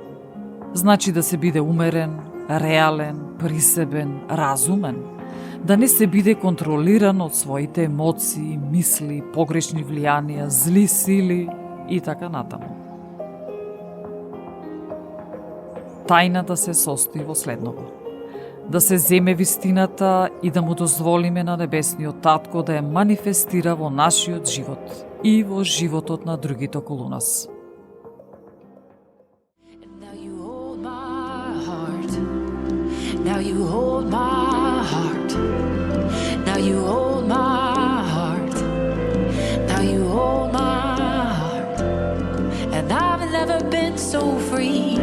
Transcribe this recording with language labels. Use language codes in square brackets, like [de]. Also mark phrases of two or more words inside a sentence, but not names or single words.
[mk] Значи да се биде умерен, реален, присебен, разумен, да не се биде контролиран од своите емоции, мисли, погрешни влијанија, зли сили и така натаму. Тајната се состои во следново: да се земе вистината и да му дозволиме на небесниот татко да ја манифестира во нашиот живот и во животот на другите околу нас. [en] Now you hold my heart. Now you hold my heart. Now you hold my heart. Now you hold my heart. And I've never been so free.